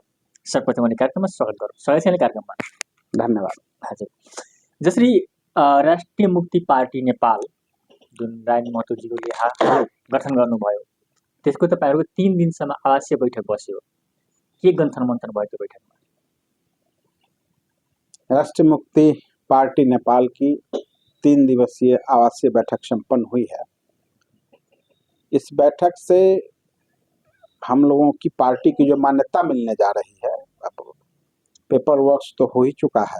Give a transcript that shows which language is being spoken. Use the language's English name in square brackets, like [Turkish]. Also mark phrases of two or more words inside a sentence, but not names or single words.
[Nepali] सर्वप्रथम कार्यक्रममा स्वागत गरौँ। स्वागत छ कार्यक्रममा। धन्यवाद। हजुर, जसरी राष्ट्रिय मुक्ति पार्टी नेपाल जुन रानी महतोजीले गठन गर्नुभयो, त्यसको तपाईहरुको 3 दिनसम्म आवासीय बैठक बस्यो। के गन्थन मन्थन भयो त्यो बैठकमा? [Hindi] राष्ट्रीय मुक्ति पार्टी नेपाल की 3 दिवसीय आवासीय बैठक संपन्न हुई है। इस बैठक से हम लोगों की पार्टी की जो मान्यता मिलने जा रही है, अब [English] paper work [Hindi] तो हो ही चुका है।